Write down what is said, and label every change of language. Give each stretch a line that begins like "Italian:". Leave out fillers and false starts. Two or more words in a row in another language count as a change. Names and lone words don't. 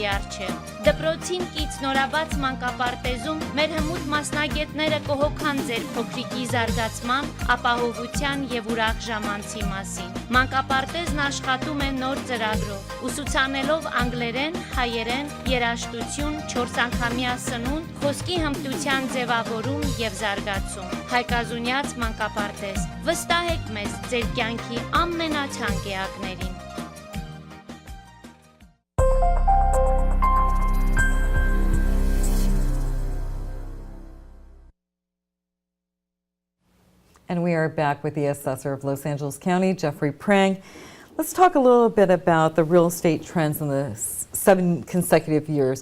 Armenian: առջև։ Դպրոցին կից նորաբաց մանկապարտեզում մեր հմուտ մասնագետները կհոգան ձեր փոքրիկի զարգացման, ապահովության եւ ուրախ ժամանցի մասին։ Մանկապարտեզն աշխատում է նոր ծրագրով, ուսուցանելով անգլերեն, հայերեն, երաժշտություն, 4 անգամյա սնունդ, խոսքի հմտության ձևավորում եւ զարգացում։ Հայկազունյաց մանկապարտեզ։ Վստահեք մեզ ձեր կյանքի ամենաթանկ էակներին։
English: And we are back with the Assessor of Los Angeles County, Jeffrey Prang. Let's talk a little bit about the real estate trends in the 7 consecutive years.